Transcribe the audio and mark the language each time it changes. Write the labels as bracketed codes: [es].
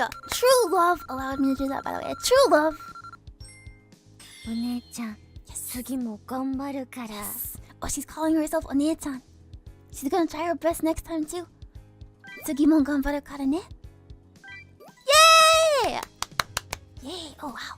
[en] True love allowed me to do that, by the way. True love. [ja] お姉ちゃん、次も頑張るから。 [en] Oh, she's calling herself Onie-chan. She's gonna try her best next time too. [ja] 次も頑張るからね. [en] Yay! Yay! Oh wow.